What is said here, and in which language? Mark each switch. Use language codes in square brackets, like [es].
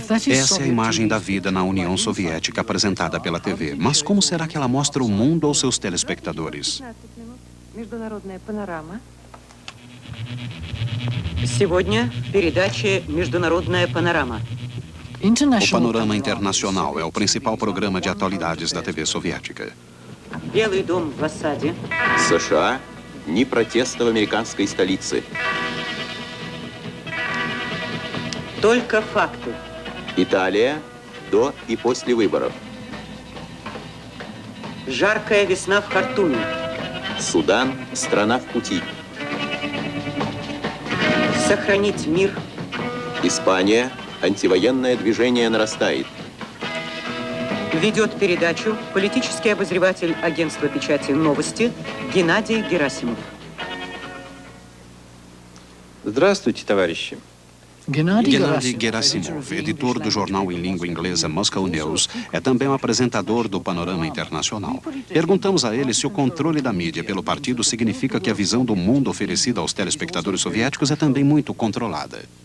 [pt] Essa é a imagem da vida na União Soviética apresentada pela TV. Mas como será que ela mostra o mundo aos seus telespectadores? [ru] Сегодня в передаче «Международная панорама». [pt] O Panorama Internacional é o principal programa de atualidades da TV soviética. [ru] Белый дом в осаде. США – дни протеста в американской столице. Только факты. Италия до и после выборов. Жаркая весна в Хартуме. Судан – страна в пути. Сохранить мир. Испания – антивоенное движение нарастает. Ведет передачу политический обозреватель агентства печати «Новости» Геннадий Герасимов. Здравствуйте, товарищи. [pt] Gennady Gerasimov, editor do jornal em língua inglesa Moscow News, é também o apresentador do Panorama Internacional. Perguntamos a ele se o controle da mídia pelo partido significa que a visão do mundo oferecida aos telespectadores soviéticos é também muito controlada.